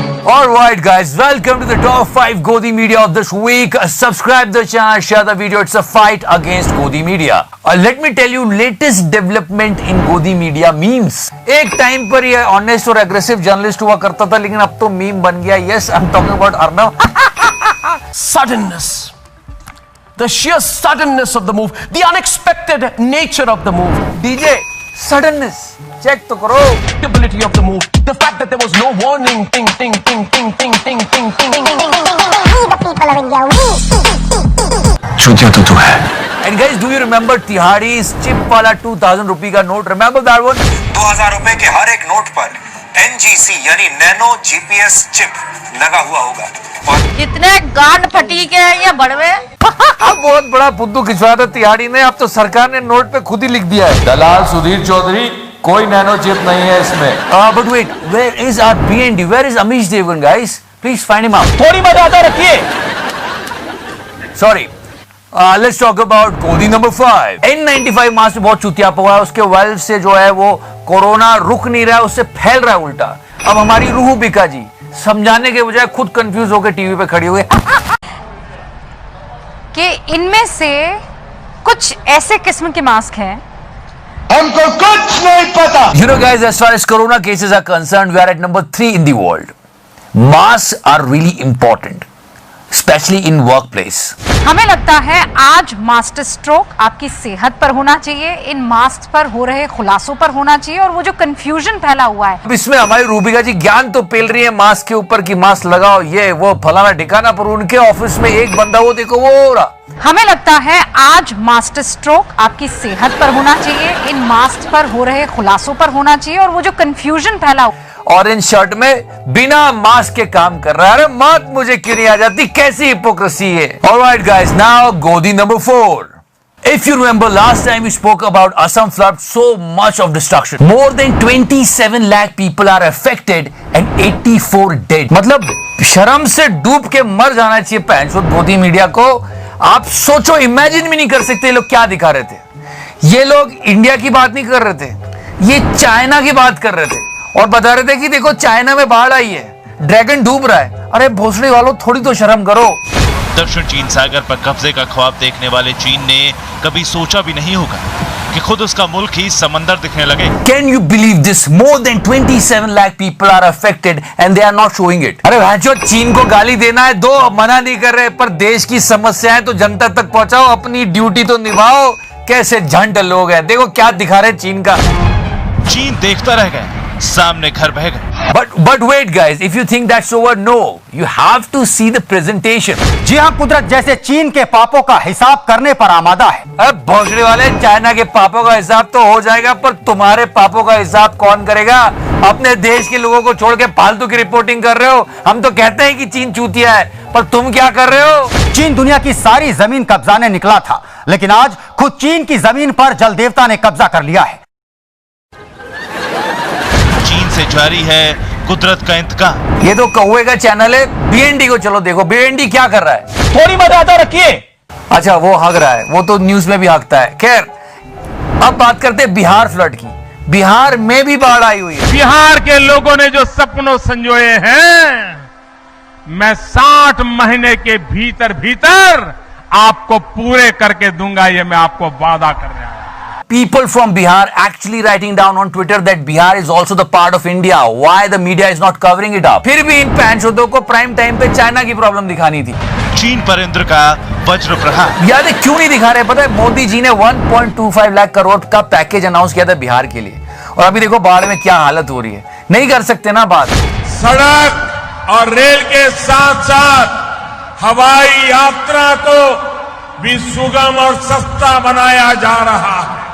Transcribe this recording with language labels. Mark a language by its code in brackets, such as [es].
[en] Alright guys, welcome to the top 5 Godi Media of this week. Subscribe the channel, share the video. It's a fight against Godi Media. Let me tell you latest development in Godi Media memes. [hi] एक time पर ये honest और aggressive journalist हुआ करता था, लेकिन अब तो मीम बन गया. [en] Yes, I'm talking about Arnav. Suddenness. The sheer suddenness of the move. The unexpected nature of the move. DJ, suddenness. [hi] Check तो करो. [en] The ability of the move. The fact that there was no warning. Ting, ting, ting, ting, ting, ting, ting, ting, ting. The people of India, [hi] चूतिया तो तू है. [en] And guys, do you remember Tihadi's chip [hi] वाला 2000 रुपए का note? [en] Remember that one? [hi] 2000 रुपए के हर एक नोट पर NGC यानी नैनो GPS चिप लगा हुआ होगा. और कितने गांड फटी के हैं ये बड़वे. बहुत बड़ा फुद्दू खिंचवाया था तिहाड़ी ने. अब तो सरकार ने नोट पे खुद ही लिख दिया है, दलाल सुधीर चौधरी, कोई नैनो चिप नहीं है इसमें. But wait, where is our BND? Where is Amish Devgan, guys? Please find him out. थोड़ी मर्यादा रखिए. Sorry. Let's talk about Godi number 5. N95 mask बहुत चुतियाप हुआ है. उसके वाल्व से जो है वो कोरोना रुक नहीं रहा है, उससे फैल रहा है उल्टा. अब हमारी रूह बिका जी समझाने के बजाय खुद कंफ्यूज होकर टीवी पे खड़ी हुई कि इनमें से कुछ ऐसे किस्म के मास्क हैं. हमको कुछ नहीं पता. [en] You know guys, as far as corona cases are concerned, we are at number 3 in the world. Masks are really important, especially in workplace. [hi] हमें लगता है आज मास्टर स्ट्रोक आपकी सेहत पर होना चाहिए, इन मास्क पर हो रहे खुलासों पर होना चाहिए, और वो जो कंफ्यूजन फैला हुआ है. अब इसमें हमारी रूबिका जी ज्ञान तो पेल रही है मास्क के ऊपर कि मास्क लगाओ ये वो फलाना ठिकाना, पर उनके ऑफिस में एक बंदा वो देखो वो हो रहा. हमें लगता है आज मास्टर स्ट्रोक आपकी सेहत पर होना चाहिए, इन मास्क पर हो रहे खुलासों पर होना चाहिए, और वो जो कंफ्यूजन फैला हुआ ऑरेंज शर्ट में बिना मास्क के काम कर रहा है. अरे मौत मुझे क्यों नहीं आ जाती, कैसी हिपोक्रेसी है. [en] Alright guys, now Godi number 4. If you remember last time we spoke about Assam flood, so much of destruction. More than 27 lakh people are affected and 84 dead. [hi] मतलब शर्म से डूब के मर जाना चाहिए पैंचोद गोदी मीडिया को. आप सोचो, इमेजिन भी नहीं कर सकते ये लोग क्या दिखा रहे थे. ये लोग इंडिया की बात नहीं कर रहे थे, ये चाइना की बात कर रहे थे और बता रहे थे कि देखो चाइना में बाढ़ आई है, ड्रैगन डूब रहा है. अरे भोसड़ी वालों, थोड़ी तो शर्म करो. दक्षिण चीन सागर पर कब्जे का ख्वाब देखने वाले चीन ने कभी सोचा भी नहीं होगा कि खुद उसका मुल्क ही समंदर दिखने लगे. [en] Can you believe this? More than 27 lakh people are affected and they are not showing it. [hi] अरे भाइयों, चीन को गाली देना है दो, मना नहीं कर रहे, पर देश की समस्याएं तो जनता तक पहुंचाओ, अपनी ड्यूटी तो निभाओ. कैसे झंड लोग हैं, देखो क्या दिखा रहे चीन का. चीन देखता रह गया, सामने घर बह गए. [en] But wait guys, if you think that's over, no, you have to see the presentation. [hi] जी हाँ, कुदरत जैसे चीन के पापों का हिसाब करने पर आमादा है. अरे भोसड़ी वाले, चाइना के पापों का हिसाब तो हो जाएगा, पर तुम्हारे पापों का हिसाब कौन करेगा? अपने देश के लोगों को छोड़ के फालतू की रिपोर्टिंग कर रहे हो. हम तो कहते हैं कि चीन चूतिया है, पर तुम क्या कर रहे हो? चीन दुनिया की सारी जमीन कब्जाने निकला था, लेकिन आज खुद चीन की जमीन पर जल देवता ने कब्जा कर लिया है. चीन से जारी है कुदरत का इंतकाम. ये तो कौवे का चैनल है. बीएनडी को चलो देखो, बीएनडी क्या कर रहा है. थोड़ी मर्यादा रखिए. अच्छा, वो हग रहा है, वो तो न्यूज में भी हगता है. खैर, अब बात करते हैं बिहार फ्लड की. बिहार में भी बाढ़ आई हुई है. बिहार के लोगों ने जो सपनों संजोए हैं, मैं 60 महीने के भीतर भीतर आपको पूरे करके दूंगा, ये मैं आपको वादा कर रहा हूं. [en] People from Bihar actually writing down on Twitter that Bihar is also the part of India. Why the media is not covering it up? [hi] फिर भी इन पैंचोदों को प्राइम टाइम पे चाइना की प्रॉब्लम दिखानी थी. चीन पर इंद्र का वज्र प्रहार. याद है क्यों नहीं दिखा रहे? पता है, मोदी जी ने 1.25 लाख करोड़ का पैकेज अनाउंस किया था बिहार के लिए, और अभी देखो बाढ़ में क्या हालत हो रही है. नहीं कर सकते ना बात. सड़क और रेल के साथ साथ हवाई यात्रा को भी सुगम और सस्ता बनाया जा रहा है.